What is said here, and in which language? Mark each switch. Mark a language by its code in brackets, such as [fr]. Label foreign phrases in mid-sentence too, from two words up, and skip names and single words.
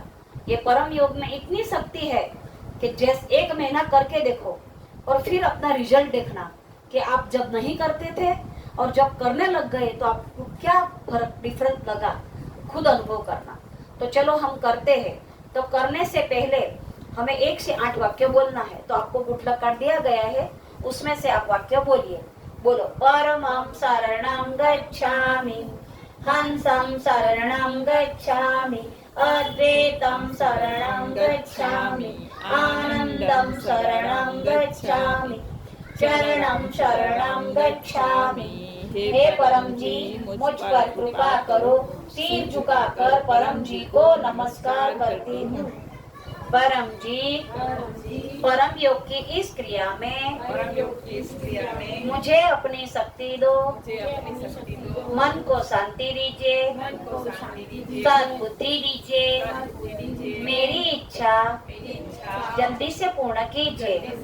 [hi] ये परम योग में इतनी शक्ति है कि जैसे 1 महीना करके देखो और फिर अपना रिजल्ट देखना कि आप जब नहीं करते थे और जब करने लग गए तो आपको क्या फर्क, डिफरेंस लगा, खुद अनुभव करना। तो चलो हम करते हैं। तो करने से पहले हमें 1 से 8 वाक्य बोलना है, तो आपको गुटलक काट दिया गया है, उसमें से आप वाक्य बोलिए। बोलो, [sa] परमं शरणं गच्छामि, हंसं शरणं गच्छामि, अद्वैतं शरणं गच्छामि, आनंदं शरणं गच्छामि, चरणं शरणं गच्छामि। [hi] हे परम जी, मुझ पर कृपा करो। सिर झुकाकर परम जी को नमस्कार करती हूँ। परम जी, परम योग की इस क्रिया में मुझे अपनी शक्ति दो, मन को शांति दीजिए, सद्बुद्धि दीजिए, मेरी इच्छा जल्दी से पूर्ण कीजिए।